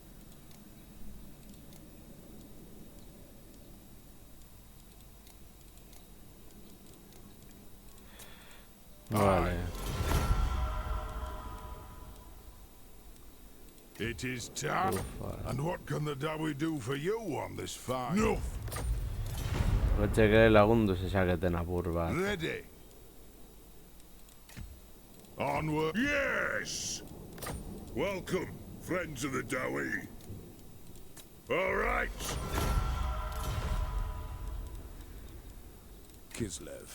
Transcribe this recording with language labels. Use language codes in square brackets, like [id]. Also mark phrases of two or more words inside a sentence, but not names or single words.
[en] Vale. It is time. Ufa. And what can the Dawi do for you on this fine? No. [eu] Etxeke lagundu zezaketen apur bat. [en] Ready. Onward. Yes. Welcome, friends of the Dawi. All right. Kislev.